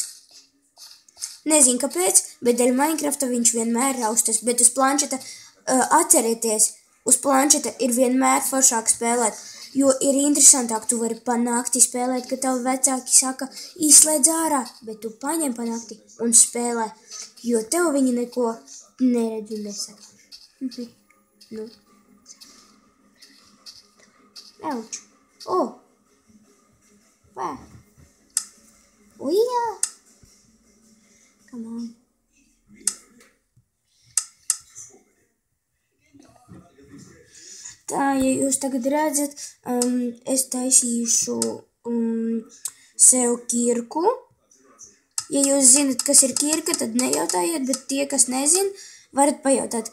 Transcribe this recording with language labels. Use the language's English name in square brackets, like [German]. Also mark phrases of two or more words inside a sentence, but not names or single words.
[Latvian] Nezinu, kāpēc, bet dēļ Minecrafta viņš vienmēr raustas, bet uz planšeta, atcerieties, uz planšeta ir vienmēr foršāk spēlēt, jo ir interesantāk, tu vari pa nakti spēlēt, kad tavi vecāki saka, izslēdz ārā, bet tu paņem pa nakti un spēlē, jo tev viņi neko neredz un nesaka. Nu. Auč. O! [English] Where? Oh, yeah. Come on. [Latvian] Tā, ja jūs tagad redzat, es taisīšu sev kirku. Ja jūs zinat, kas ir kirka, tad nejautājiet, bet tie, kas nezin, varat pajautāt.